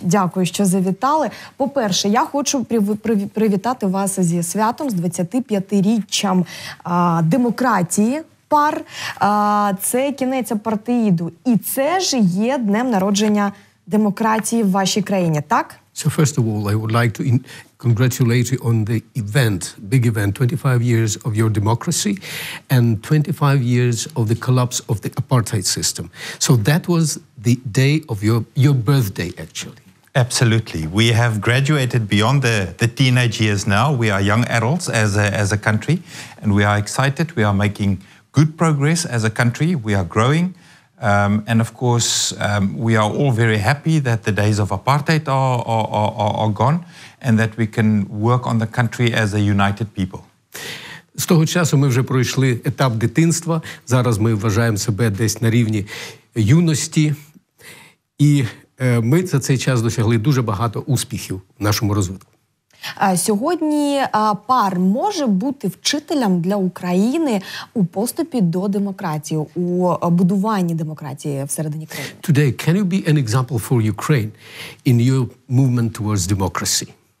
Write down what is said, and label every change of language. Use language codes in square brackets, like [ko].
[uk] Дякую, що завітали. По-перше, я хочу привітати вас зі святом, з 25-річчям демократії. Пар, це кінець апартеїду. І це ж є днем народження демократії в вашій країні, так? [en] So first of all, I would like to congratulate you on the event, big event, 25 years of your democracy and 25 years of the collapse of the apartheid system. So that was the day of your birthday, actually. Absolutely. We have graduated beyond the teenage years now. We are young adults as a country, and we are excited. We are making good progress as a country. We are growing. And of course, we are all very happy that the days of apartheid are gone and that we can work on the country as a united people. [uk] З того часу ми вже пройшли етап дитинства. Зараз ми вважаємо себе десь на рівні юності. І ми за цей час досягли дуже багато успіхів в нашому розвитку. Сьогодні пар може бути вчителем для України у поступі до демократії, у будуванні демократії всередині країни. [en] Today, can you be an example for Ukraine in your movement towards democracy?